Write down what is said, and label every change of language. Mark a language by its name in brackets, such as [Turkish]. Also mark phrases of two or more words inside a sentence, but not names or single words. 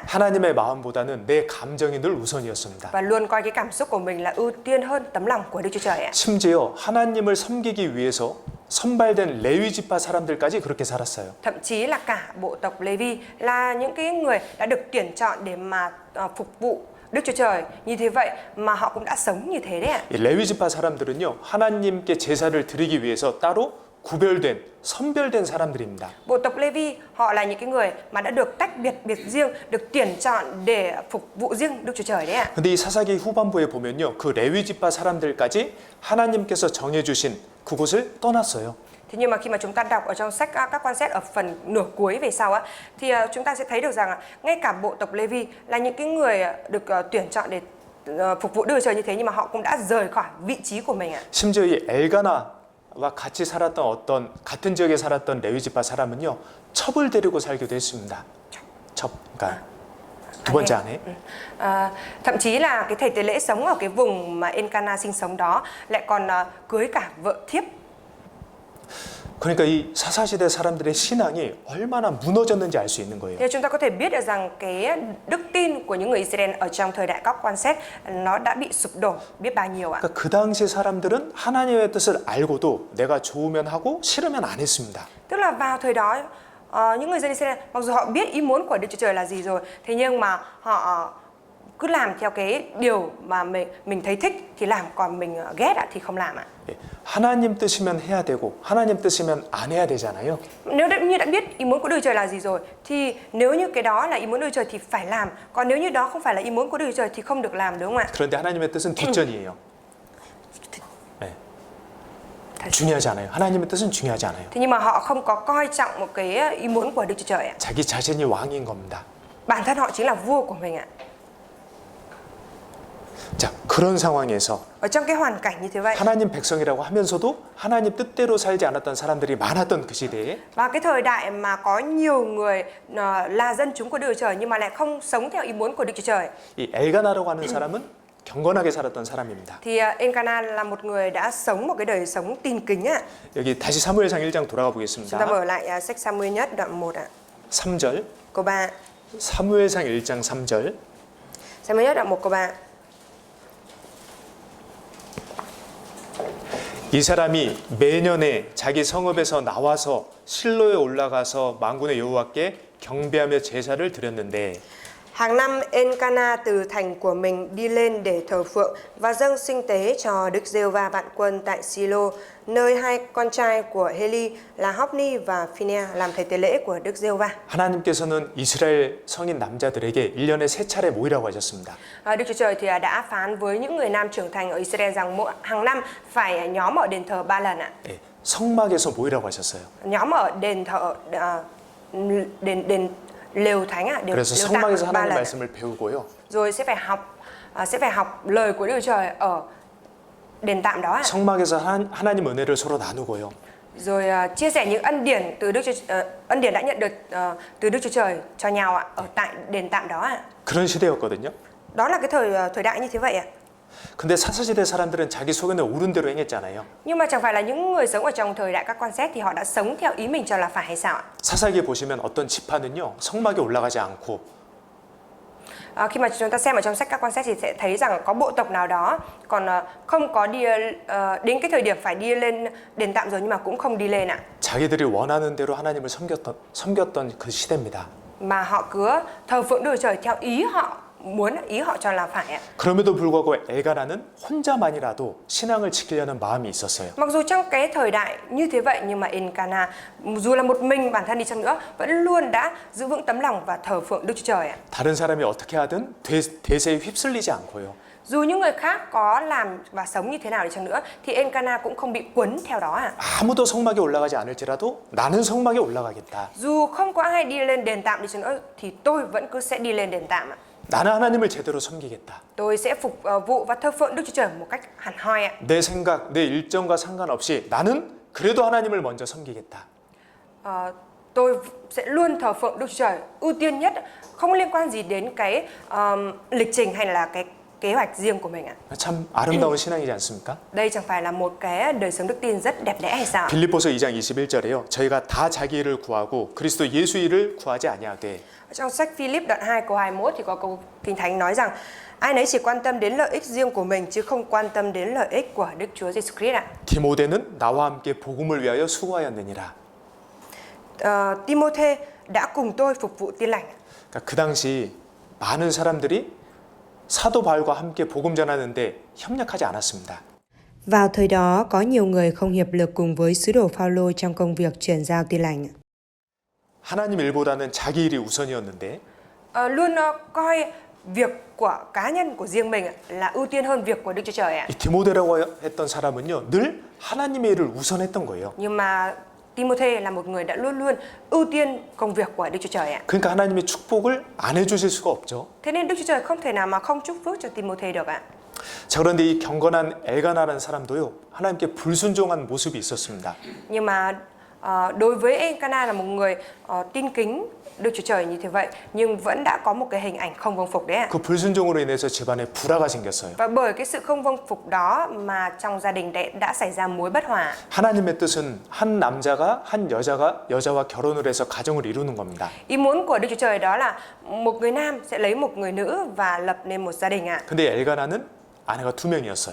[Korean] 하나님의 마음보다는 내 감정이 늘 우선이었습니다. [Vietnamese] Và luôn coi cái cảm xúc của mình là ưu tiên hơn tấm lòng của Đức Chúa Trời ạ. [Korean] 심지어 하나님을 섬기기 위해서 선발된 레위 지파 사람들까지 그렇게 살았어요. [Vietnamese] Thậm chí là cả bộ tộc Lê-vi là những cái người đã được tuyển chọn để mà phục vụ Đức Chúa Trời. Như thế vậy mà họ cũng đã sống như thế đấy ạ. [Korean] 이 레위 지파 사람들은요, 하나님께 제사를 드리기 위해서 따로 구별된, 선별된 사람들입니다. [Vietnamese] Bộ tộc Lê-vi họ là những cái người mà đã được tách biệt riêng, được tuyển chọn để phục vụ riêng Đức Chúa Trời đấy ạ. [Korean] 근데 이 사사기 후반부에 보면요, 그 레위 지파 사람들까지 하나님께서 정해주신 그곳을 떠났어요. [Vietnamese] Thế nhưng mà khi mà chúng ta đọc ở trong sách các quan xét ở phần nửa cuối về sau á, thì chúng ta sẽ thấy được rằng ngay cả bộ tộc Lê-vi là những cái người được tuyển chọn để phục vụ Đức Chúa Trời như thế, nhưng mà họ cũng đã rời khỏi vị trí của mình ạ. [Korean] 심지어 이 엘가나 엘가나와 같이 살았던 어떤 같은 지역에 살았던 레위 지파 사람은요 첩을 데리고 살기도 했습니다. 첩, 그러니까 두 번째 아내. [Vietnamese] Thậm chí là cái thầy tế lễ sống ở cái vùng mà Elkanah sinh sống đó lại còn cưới cả vợ thiếp. [Korean] 그러니까 이 사사시대 사람들의 신앙이 얼마나 무너졌는지 알 수 있는 거예요. [Vietnamese] Thì chúng ta có thể biết được rằng cái đức tin của những người Israel ở trong thời đại các quan xét nó đã bị sụp đổ biết bao nhiêu ạ. [Korean] 그러니까 그 당시 사람들은 하나님의 뜻을 알고도 내가 좋으면 하고 싫으면 안 했습니다. [Vietnamese] Tức là vào thời đó những người dân Israel mặc dù họ biết ý muốn của Đức Chúa Trời là gì rồi, thế nhưng mà họ cứ làm theo cái điều mà mình thấy thích thì làm, còn mình ghét thì không làm ạ. [Korean] 예, 하나님 뜻이면 해야 되고 하나님 뜻이면 안 해야 되잖아요. [Vietnamese] Nếu như đã biết ý muốn của Đức Chúa Trời là gì rồi thì nếu như cái đó là ý muốn Đức Chúa Trời thì phải làm, còn nếu như đó không phải là ý muốn của Đức Chúa Trời thì không được làm, đúng không ạ? [Korean] 그런데 하나님의 뜻은 뒷전이에요. 네. 중요하지 않아요. 하나님의 뜻은 중요하지 않아요. [Vietnamese] Thế nhưng mà họ không có coi trọng một cái ý muốn của Đức Chúa Trời ạ. [Korean] 자기 자신이 왕인 겁니다. [Vietnamese] Bản thân họ chính là vua của mình ạ. [Korean] 자, 그런 상황에서 [Vietnamese] Ở trong cái hoàn cảnh như thế vậy, [Korean] 하나님 백성이라고 하면서도 하나님 뜻대로 살지 않았던 사람들이 많았던 그 시대에 [Vietnamese] và cái thời đại mà có nhiều người là dân chúng của Đức Chúa Trời nhưng mà lại không sống theo ý muốn của Đức Chúa Trời, [Korean] 이 엘가나라고 하는 사람은 경건하게 살았던 사람입니다. [Vietnamese] thì Elkanah là một người đã sống một cái đời sống tin kính ạ. [Korean] 여기 다시 사무엘상 1장 돌아가 [Vietnamese] Chúng ta [Korean] 보겠습니다. [Vietnamese] mở lại sách Sa-muel nhất đoạn 1 ạ. [Korean] 3절. [Vietnamese] Câu 3. [Korean] 사무엘상 1장 3절. [Vietnamese] Sa-muel nhất đoạn 1 câu 3. [Korean] 이 사람이 매년에 자기 성읍에서 나와서 실로에 올라가서 만군의 여호와께 경배하며 제사를 드렸는데 [Vietnamese] Hàng năm Elkanah từ thành của mình đi lên để thờ phượng và dâng sinh tế cho Đức Giê-hô-va vạn quân tại Silo, nơi hai con trai của Heli là Hophni và Phinea làm thầy tế lễ của Đức Giê-hô-va. [Korean] 하나님께서는 이스라엘 성인 남자들에게 1년에 3차례 모이라고 하셨습니다. [Vietnamese] Đức Chúa Trời thì đã phán với những người nam trưởng thành ở Israel rằng hàng năm phải nhóm ở đền thờ 3 lần ạ. [Korean] 예, 성막에서 모이라고 하셨어요. [Vietnamese] Nhóm ở đền thờ đền lều thánh ạ, [Korean] 그래서 [Vietnamese] lều [Korean] 성막에서 [Vietnamese] tạm 3 [Korean] 하나님 [Vietnamese] lần. [Korean] 말씀을 배우고요. [Vietnamese] Rồi sẽ phải học lời của Đức Chúa Trời ở đền tạm đó ạ. [Korean] 성막에서 하나님 은혜를 서로 나누고요. [Vietnamese] Rồi chia sẻ những ân điển từ ân điển đã nhận được từ Đức Chúa Trời cho nhau ạ, ở tại đền tạm đó ạ. [Korean] 그런 시대였거든요. [Vietnamese] Đó là cái thời đại như thế vậy ạ. [Korean] 근데 사사시대 사람들은 자기 속에는 옳은 대로 행했잖아요. [Vietnamese] Nhưng mà chẳng phải là những người sống ở trong thời đại các quan xét thì họ đã sống theo ý mình cho là phải hay sao ạ? [Korean] 사사기에 보시면 어떤 지파는요 성막에 올라가지 않고 [Vietnamese] Khi mà chúng ta xem ở trong sách các quan xét thì sẽ thấy rằng có bộ tộc nào đó còn không có đi đến cái thời điểm phải đi lên đền tạm rồi nhưng mà cũng không đi lên ạ. [Korean] 자기들이 원하는 대로 하나님을 섬겼던 그 시대입니다. [Vietnamese] Mà họ cứ thờ phượng Đức Chúa Trời theo ý họ muốn, ý họ cho là phải ạ. [Korean] 그럼에도 불구하고 엘가나는 혼자만이라도 신앙을 지키려는 마음이 있었어요. [Vietnamese] Mặc dù trong cái thời đại như thế vậy nhưng mà Elkanah dù là một mình bản thân đi chăng nữa vẫn luôn đã giữ vững tấm lòng và thờ phượng Đức Chúa Trời ạ. [Korean] 다른 사람이 어떻게 하든 대세에 휩쓸리지 않고요. [Vietnamese] Dù những người khác có làm và sống như thế nào đi chăng nữa thì Elkanah cũng không bị quấn theo đó ạ. [Korean] 아무도 성막에 올라가지 않을지라도 na는 성막에 올라가겠다. [Vietnamese] Dù không có ai đi lên đền tạm đi chăng nữa thì tôi vẫn cứ sẽ đi lên đền tạm ạ. [Korean] 나는 하나님을 제대로 섬기겠다. [Vietnamese] Tôi sẽ phục vụ và thờ phượng Đức Chúa Trời một cách hẳn hoi ạ. [Korean] 내 생각, 내 일정과 상관없이 나는 그래도 하나님을 먼저 섬기겠다. [Vietnamese] Tôi sẽ luôn thờ phượng Đức Chúa Trời ưu tiên nhất, không liên quan gì đến cái lịch trình hay là cái kế hoạch riêng của mình ạ. [Korean] 참 아름다운 신앙이지 않습니까? [Vietnamese] Đây chẳng phải là một cái đời sống đức tin rất đẹp đẽ hay sao? [Korean] 빌립보서 2장 21절에요. 저희가 다 자기 일을 구하고 그리스도 예수 일을 구하지 아니하되 [Vietnamese] Trong sách Philip đoạn 2 câu 21 thì có câu Kinh Thánh nói rằng ai nấy chỉ quan tâm đến lợi ích riêng của mình chứ không quan tâm đến lợi ích của Đức Chúa Giêsu Christ ạ. [Korean] 디모데는 나와 함께 복음을 위하여 수고하였느니라. [Vietnamese] Timôthê đã cùng tôi phục vụ tin lành. [Korean] 그러니까 그 당시 많은 사람들이 사도 바울과 함께 복음 전하는데 협력하지 않았습니다. [Vietnamese] Vào thời đó, có nhiều người không hiệp lực cùng với sứ đồ Phaolô trong công việc truyền giao tin lành. [Korean] 하나님 일보다는 자기 일이 우선이었는데 [Vietnamese] Luôn coi việc của cá nhân của riêng mình là ưu tiên hơn việc của Đức Chúa Trời ạ. [Korean] 이 디모데라고 했던 사람은요 늘 하나님의 일을 우선했던 거예요. [Vietnamese] Nhưng mà Timôthê là một người đã luôn luôn ưu tiên công việc của Đức Chúa Trời ạ. [Korean] 그러니까 하나님의 축복을 안 해주실 수가 없죠. [Vietnamese] Thế nên Đức Chúa Trời không thể nào mà không chúc phước cho Timôthê được ạ. [Korean] 자, 그런데 이 경건한 엘가나라는 사람도요, 하나님께 불순종한 모습이 있었습니다. [Vietnamese] Nhưng mà đối với Elkanah là một người tin kính Đức Chúa Trời như thế vậy, nhưng vẫn đã có một cái hình ảnh không vâng phục đấy ạ. [Korean] 그 불순종으로 인해서 집안에 불화가 생겼어요. [Vietnamese] Và bởi cái sự không vâng phục đó mà trong gia đình đã xảy ra mối bất hòa. [Korean] 하나님의 뜻은 한 남자가 한 여자와 결혼을 해서 가정을 이루는 겁니다. [Vietnamese] Ý muốn của Đức Chúa Trời đó là một người nam sẽ lấy một người nữ và lập nên một gia đình ạ. [Korean] 근데 엘가나는 아내가 2명이었어요.